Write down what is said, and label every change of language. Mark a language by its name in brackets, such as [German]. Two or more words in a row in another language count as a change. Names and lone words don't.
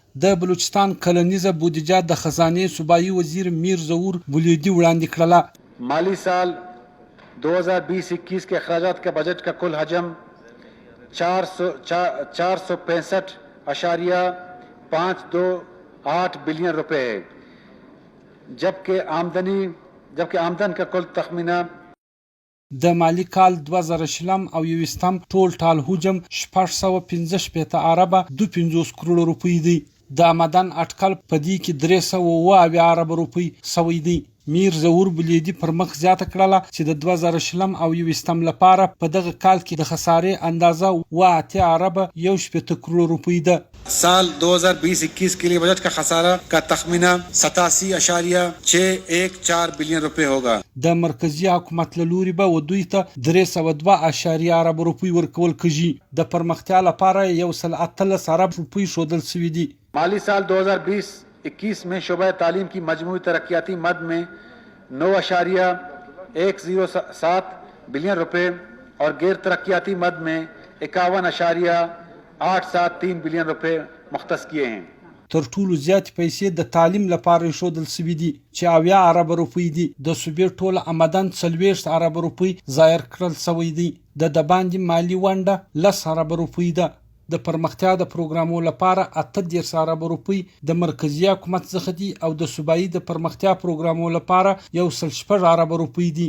[Pashto] د بلوچستان کلنیزه بودیجه د خزانه صوبایي وزیر میر ظهور بلیدی وړاندې کړله. [Urdu] مالی سال 2020-21 کے اخراجات کا بجٹ کا کل حجم 465.528 بلین روپے ہے، جبکہ آمدن کا کل تخمینہ [Pashto] د مالی کال 2020 او 21 ټول حجم 615 اربه 250 کروړه روپۍ دی. د آمدن اټکل په دې کې 308 اربه روپۍ سوی دی. میر ظهور بلیدی پر مخ زیاته کړله چې د 2020 او 21 لپاره په دغه کال کې د خسارې اندازه 8 اربه 1.8 کروړ روپۍ ده. [Urdu] سال 2020-21 کے لیے بجٹ کا خسارہ کا تخمینہ 87.614 بلین روپے ہوگا. [Pashto] د مرکزی حکومت له لوري به ودوی ته 302 اربه روپۍ ورکول کیږي. د پرمختیا لپاره 113 اربه روپۍ شودل شوې دي. [Urdu] مالی سال 2020-21 میں شعبہ تعلیم کی مجموعی ترقیاتی مد میں 9.107 بلین روپے اور غیر ترقیاتی مد میں 51.873 بلین روپے مختص کیے ہیں. [Pashto] تر ټولو زیات پیسې د تعلیم لپاره شودل شوې دي چې 80 اربه روپۍ دي. د صوبې ټول آمدن 40 اربه روپۍ ظاهر کړل شوی دی. د باندې مالی ونډه 10 اربه روپۍ ده. د پرمختیا د پروګرامو لپاره 18 اربه روپۍ د مرکزی حکومت څخه دي او د صوبایي د پرمختیا پروګرامو لپاره 1.6 اربه روپۍ دي.